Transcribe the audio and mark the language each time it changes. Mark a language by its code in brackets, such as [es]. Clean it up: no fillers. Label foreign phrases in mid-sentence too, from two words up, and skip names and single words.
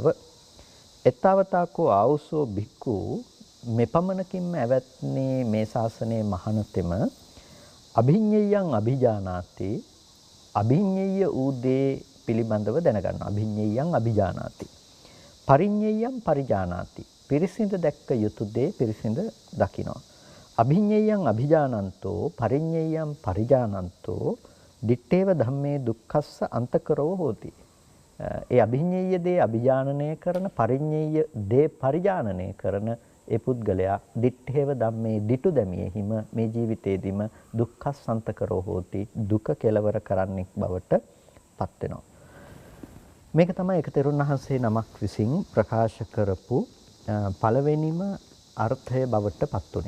[pi] එත්තවතාකෝ ආවුසෝ භික්ඛු [si] මෙපමණකින්ම ඇවැත්නේ මේ ශාසනයේ මහණතෙම [pi] අභිඤ්ඤයං අභිජානාති [si] අභිඤ්ඤය ඌ දේ පිළිබඳව දැනගන්නවා. [pi] අභිඤ්ඤයං අභිජානාති පරිඤ්ඤයං පරිජානාති [si] පිරිසිඳ දැක්ක යුතු දේ පිරිසිඳ දකිනවා. [pi] අභිඤ්ඤයං අභිජානන්තෝ පරිඤ්ඤයං පරිජානන්තෝ දිත්තේව ධම්මේ දුක්ඛස්ස අන්තකරෝ හෝති. [si] ඒ අභිඤ්ඤය දේ අභිජානනය කරන පරිඤ්ඤය දේ පරිජානනය කරන ඒ පුද්ගලයා [pi] දිත්තේව ධම්මේ [si] දිටු දැමියෙහිම මේ ජීවිතේදීම [pi] දුක්ඛස්සන්තකරෝ හෝති [si] දුක කෙලවර කරන්නෙක් බවට පත් වෙනවා. මේක තමයි එක තෙරුන් වහන්සේ නමක් විසින් ප්‍රකාශ කරපු පළවෙනිම අර්ථය බවට පත් උනේ.